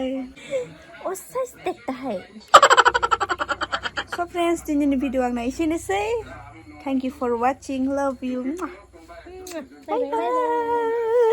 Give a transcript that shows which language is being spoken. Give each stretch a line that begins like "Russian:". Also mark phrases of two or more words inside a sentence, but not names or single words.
English: Osai stek tahay. So friends,
Bodo: दिनैनि भिडिअ आंना एसेनोसै.
English: Thank you for watching. Love you. Bye bye.